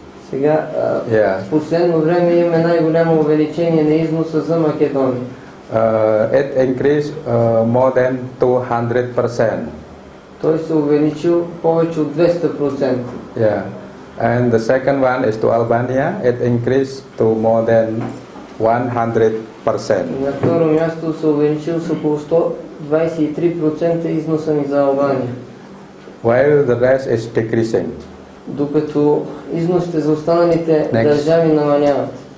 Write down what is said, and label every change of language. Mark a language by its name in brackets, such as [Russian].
[Bulgarian] Сега, в последно време имаме най-голямо увеличение на износа за Македония. [English] It increased more than 200%. [Bulgarian] Той се увеличил повече от 200%. [English] Yeah. And the second one is to Albania. It increased to more than 100%. [Bulgarian] На второ място се увеличил с около 123% износа ни за Албания. [English] While the rest is decreasing. [Bulgarian] Докато износите за останалите държави намаляват.